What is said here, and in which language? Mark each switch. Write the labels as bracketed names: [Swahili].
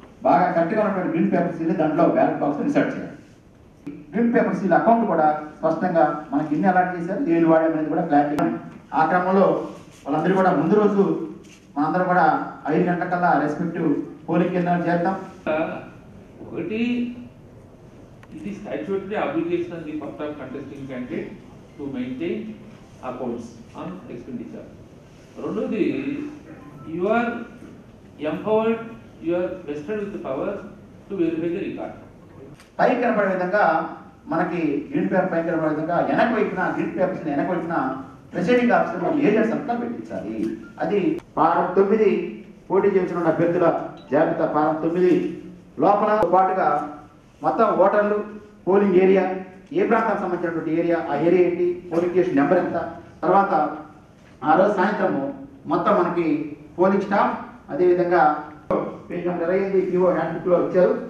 [Telugu] బాగా కరెక్ట్గా ఉన్నటువంటి గ్రీన్ పేపర్ సీల్ దాంట్లో బ్యాలెట్ బాక్స్ ఇన్సర్ట్ చేయాలి. గ్రీన్ పేపర్ సీల్ అకౌంట్ కూడా స్పష్టంగా మనకి ఇన్ని అలాట్ చేశారు, ఏది వాడామనేది కూడా క్లారిటీ. ఆ క్రమంలో వాళ్ళందరూ కూడా ముందు రోజు మనందరం కూడా 5 గంటలకల్లా రెస్పెక్టివ్ పోలింగ్ కేంద్రాలు చేద్దాం. [English] ఒకటి, it is statutory obligation on the part of contesting candidate to maintain accounts on expenditure. రెండోది, you are empowered, you are vested with the power to verify the record. [Telugu] పై కనబడే విధంగా మనకి గ్రీన్ పేపర్ పై కనబడే విధంగా వెనక వైపున గ్రీన్ పేపర్స్ వెనక వైపున ప్రెసిడింగ్ ఆఫీసర్ ఏజెంట్స్ అంతా పెట్టించాలి. అది ఫారం 9 పోటీ చేసిన అభ్యర్థుల జాబితా. ఫారం 9 లోపల పాటుగా మొత్తం ఓటర్లు, పోలింగ్ ఏరియా, ఏ ప్రాంతానికి సంబంధించినటువంటి ఏరియా, ఆ ఏరియా ఏంటి, పోలింగ్ స్టేషన్ నెంబర్ ఎంత, తర్వాత ఆ రోజు సాయంత్రము మొత్తం మనకి పోలింగ్ స్టాఫ్, అదేవిధంగా పేజ్ నెంబర్ 25 పిఓ హ్యాండ్ బుక్లో ఇచ్చారు.